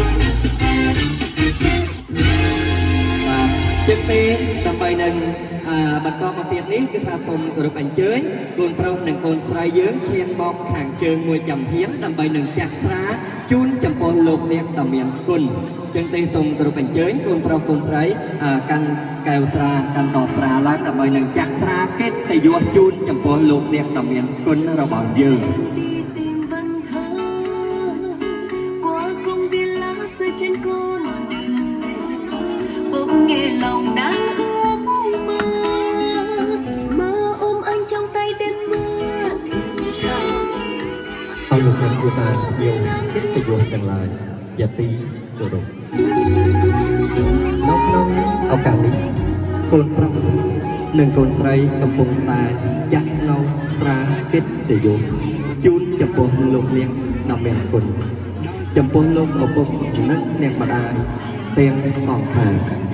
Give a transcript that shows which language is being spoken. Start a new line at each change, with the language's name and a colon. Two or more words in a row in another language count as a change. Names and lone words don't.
Khmer: ជិតទេដើម្បីនឹងបន្តមកទៀតនេះគឺថាសូមគោរពអញ្ជើញកូនប្រុសនិងកូនស្រីយើងឈានមកខាងជើងមួយចំហៀនដើម្បីនឹងចាក់ស្រាជូនចំពោះលោកអ្នកដ៏មានគុណចឹងទេសូមគោរពអញ្ជើញកូនប្រុសកូនស្រីកាន់កែវស្រាកាន់ដបស្រាឡើងដើម្បីនឹងចាក់ស្រាកិត្តិយសជូនចំពោះលោកអ្នកដ៏មានគុណរបស់យើង
Vietnamese: nghe lòng đang ước mơ mơ ôm anh trong tay đêm mưa thì rằng
Khmer: ឲ្យលោកអ្នកយល់ថាយើងកិត្តិយសទាំងឡាយជាទីគោរពនៅក្នុងឱកាសនេះកូនប្រុសនិងកូនស្រីកំពុងតែចាក់នៅស្រាកិត្តិយសជូនចំពោះលោកអ្នកដ៏មានគុណចំពោះលោកឪពុកនិងអ្នកម្ដាយទាំងសងខាង